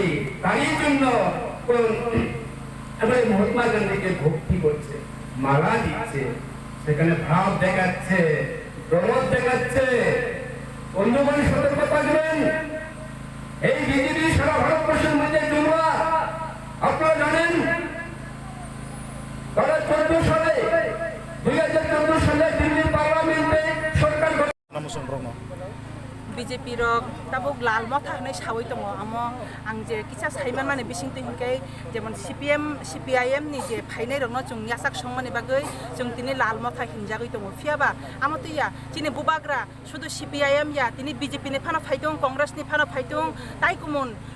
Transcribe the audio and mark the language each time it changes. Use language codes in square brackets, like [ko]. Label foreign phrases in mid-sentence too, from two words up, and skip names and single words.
[bn] তাই জন্য এবারে মহাত্মা গান্ধীকে ভক্তি করছে, মালা দিচ্ছে, সেখানে ভাব দেখাচ্ছে, প্রমোদ দেখাচ্ছে। বন্ধুগণ সতর্ক থাকবেন, এই বিজেপি সারা ভারতবর্ষের মধ্যে জমা। আপনারা জানেন তারা 2014 সালে দিল্লির পার্লামেন্টে সরকার [trp] BJP rok tabuk lal mo thaknai sawai tongo amo ang je kisa saiman mane bising te hinkai jemon CPIM ni je phainai rok no chung yasak songmani bagai chung tini lal mo thak hinjagoi tongo fiaba amo to ya tini bubagra শুধু CPIM ya tini BJP ni phano phaitong Congress ni phano phaitong tai kumon